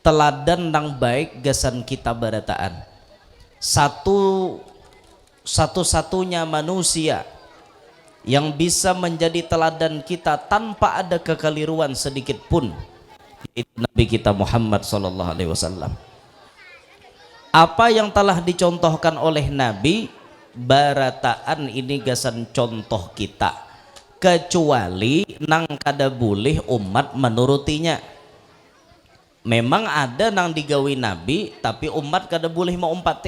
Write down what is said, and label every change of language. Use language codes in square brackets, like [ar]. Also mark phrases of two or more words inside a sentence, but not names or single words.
[bjn] teladan nang baik gasan kita barataan. [id] Satu-satunya manusia yang bisa menjadi teladan kita tanpa ada kekeliruan sedikit pun, yaitu Nabi kita Muhammad [ar] صلى الله عليه وسلم. [id] Apa yang telah dicontohkan oleh Nabi barataan ini gasan contoh kita, kecuali nang kada boleh umat menurutinya. [bjn] Memang ada nang digawi Nabi tapi umat kada boleh mau umpati.